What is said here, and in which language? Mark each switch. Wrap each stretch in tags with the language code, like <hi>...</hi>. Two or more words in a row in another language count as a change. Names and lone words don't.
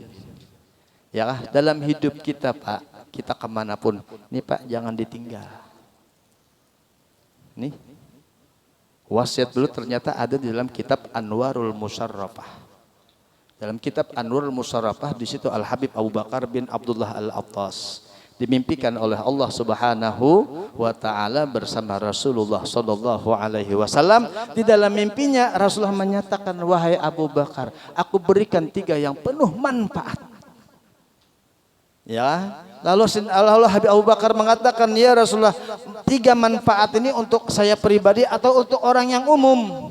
<id>Ya kah, dalam hidup kita, Pak, kita kemanapun, nih Pak, jangan ditinggal. Nih, wasiat dulu ternyata ada di dalam kitab Anwarul Musarrafah. Dalam kitab Anwarul Musarrafah di situ Al Habib Abu Bakar bin Abdullah Al Attas dimimpikan oleh Allah</id> <ar>سبحانه وتعالى</ar> <id>bersama Rasulullah</id> <ar>صلى الله عليه وسلم.</ar> <id>Di dalam mimpinya Rasulullah menyatakan, wahai Abu Bakar, aku berikan 3 yang penuh manfaat. Ya, lalu Habib Abu Bakar mengatakan,</id> <ar>يا رسول الله,</ar> <id>3 manfaat ini untuk saya pribadi atau untuk orang yang umum?</id>